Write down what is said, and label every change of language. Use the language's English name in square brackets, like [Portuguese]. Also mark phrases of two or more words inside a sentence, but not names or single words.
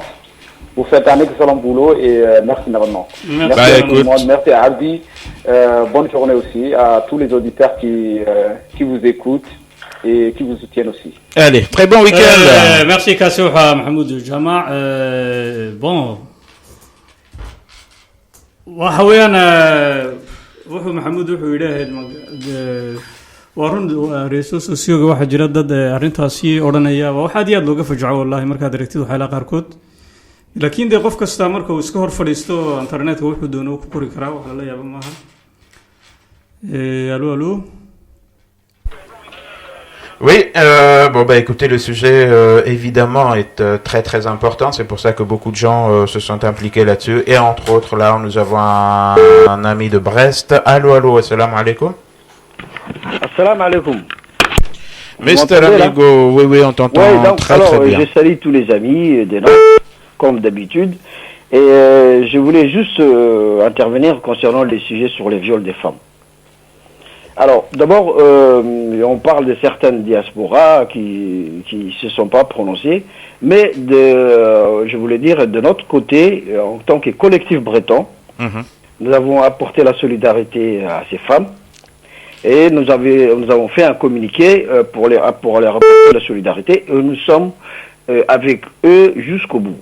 [French] Vous faites un excellent boulot et merci Navad Nantes. Merci à tout le monde. Merci à Abdi. Bonne journée aussi à tous les auditeurs qui vous écoutent et qui vous soutiennent aussi. Allez, très bon week-end. Merci Kassouha, Mahmoud Jama. Bon. [Somali] waxa weeyaan wuxuu maxamuud wuxuu yidhaahayd waa run reeso sosiyoga waxaa jira dad arrintaasi odhanaya waa wax aad iyo aad looga fajaco wallahi markaad aragtid waxyaalaha qaarkood laakiin dee qof kasta marka uu iska hor fadhiisto internetka wuxuu doono ku qori karaa wax lala yaabo maaha allô. [French] Oui, bon bah écoutez, le sujet évidemment est très très important. C'est pour ça que beaucoup de gens se sont impliqués là-dessus. Et entre autres, là, nous avons un ami de Brest. Allô, [Arabic] السلام عليكم. السلام عليكم. [French] Mr. Amigo, oui, on t'entend donc, très très bien. Je salue tous les amis des notes, comme d'habitude. Et je voulais juste intervenir concernant les sujets sur les viols des femmes. Alors, d'abord, on parle de certaines diasporas qui se sont pas prononcées, mais je voulais dire, de notre côté, en tant que collectif breton, nous avons apporté la solidarité à ces femmes et nous avons fait un communiqué pour leur apporter la solidarité et nous sommes avec eux jusqu'au bout.